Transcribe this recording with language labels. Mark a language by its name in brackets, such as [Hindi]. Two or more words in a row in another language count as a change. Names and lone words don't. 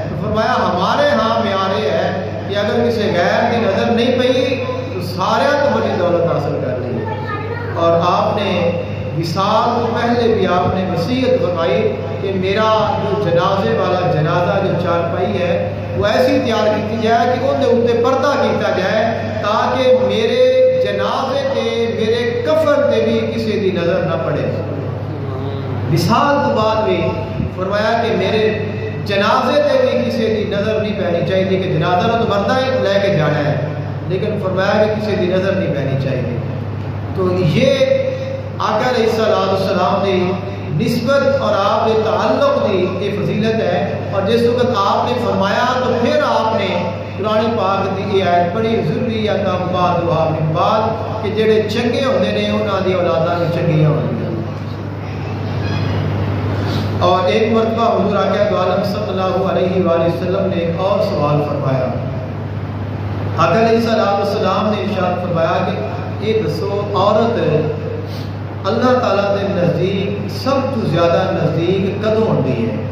[Urdu] تو فرمایا ہمارے ہاں معیار یہ ہے کہ اگر کسی غیر کی نظر نہیں پئی تو سارے تو بڑی دولت حاصل کر لی۔ اور آپ نے وصال تو پہلے بھی آپ نے وصیت فرمائی کہ میرا جو جنازے والا جنازہ جو چارپائی ہے وہ ایسی تیار کی جائے کہ ان کے اتنے پردہ کیا جائے تاکہ میرے جنازے تے میرے کفن تے بھی کسی کی نظر نہ پڑے۔ وصال تو بعد بھی فرمایا کہ میرے جنازے تے بھی کسی کی نظر نہیں پینی چاہیے کہ جنازہ تو مردہ ہی لے کے جانا ہے، لیکن فرمایا کہ کسی کی نظر نہیں پینی چاہیے۔ تو یہ آقا [Arabic] علیہ الصلوۃ والسلام [Urdu] کی نسبت اور آپ کے تعلق کی یہ فضیلت ہے۔ اور جس وقت آپ نے فرمایا تو پھر آپ نے قرآن پاک کی یہ آیت پڑھی [Arabic] ذریۃ بعضھا من بعض [Urdu] کہ [Punjabi] جڑے چنگے ہوندے نے انہاں دی اولاداں بھی چنگیاں ہوندیاں۔ [Urdu] اور ایک مرتبہ حضور آقا عالم [Arabic] صلی اللہ علیہ وآلہ وسلم [Urdu] نے ایک اور سوال فرمایا۔ آقا [Arabic] علیہ السلام [Urdu] نے ارشاد فرمایا کہ یہ دسو عورت اللہ تعالیٰ کے نزدیک سب تو زیادہ نزدیک کدوں ہوتی ہے؟